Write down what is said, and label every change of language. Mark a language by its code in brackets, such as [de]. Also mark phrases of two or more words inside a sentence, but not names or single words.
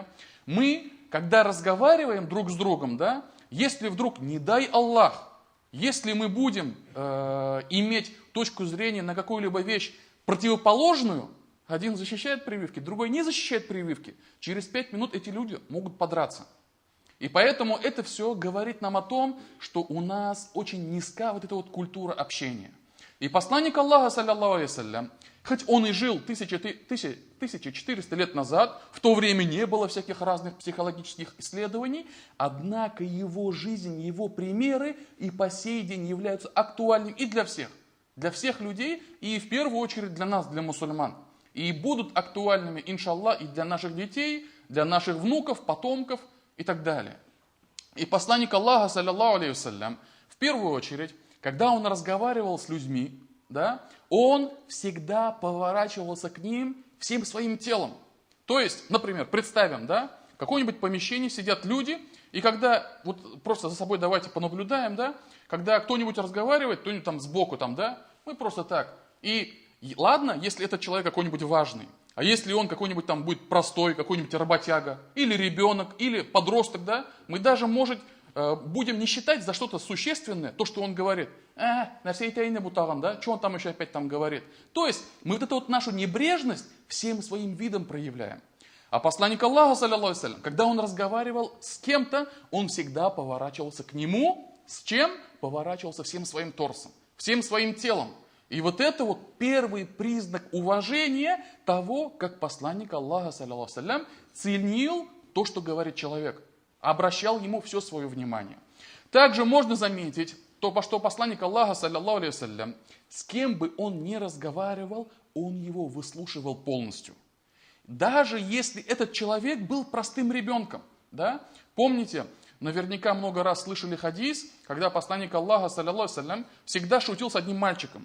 [ru] Мы, когда разговариваем друг с другом, если вдруг, не дай Аллах, если мы будем иметь точку зрения на какую-либо вещь противоположную, один защищает прививки, другой не защищает прививки, через 5 минут эти люди могут подраться. И поэтому это все говорит нам о том, что у нас очень низка эта культура общения. И посланник Аллаха, [ar] صلى الله عليه وسلم, [ru] хоть он и жил 1400 лет назад, в то время не было всяких разных психологических исследований, однако его жизнь, его примеры и по сей день являются актуальными и для всех людей, и в первую очередь для нас, для мусульман. И будут актуальными, иншаллах, и для наших детей, для наших внуков, потомков, и так далее. И посланник Аллаха, [ar] صلى الله عليه وسلم, [ru] в первую очередь, когда он разговаривал с людьми, он всегда поворачивался к ним всем своим телом. То есть, например, представим, в каком-нибудь помещении сидят люди, и когда, просто за собой давайте понаблюдаем, когда кто-нибудь разговаривает, кто-нибудь там сбоку, мы просто так. И ладно, если этот человек какой-нибудь важный, а если он какой-нибудь там будет простой, какой-нибудь работяга, или ребенок, или подросток, мы даже, может, будем не считать за что-то существенное, то, что он говорит. Что он там еще опять говорит? То есть, мы нашу небрежность всем своим видом проявляем. А посланник Аллаха, [ar] صلى الله عليه وسلم, [ru] когда он разговаривал с кем-то, он всегда поворачивался к нему. С чем? Поворачивался всем своим торсом, всем своим телом. И это первый признак уважения того, как посланник Аллаха, [ar] صلى الله عليه وسلم, [ru] ценил то, что говорит человек, обращал ему все свое внимание. Также можно заметить, что посланник Аллаха, [ar] صلى الله عليه وسلم, [ru] с кем бы он ни разговаривал, он его выслушивал полностью. даже если этот человек был простым ребенком. Да? Помните, наверняка много раз слышали хадис, когда посланник Аллаха, [ar] صلى الله سلام, [ru] всегда шутил с одним мальчиком.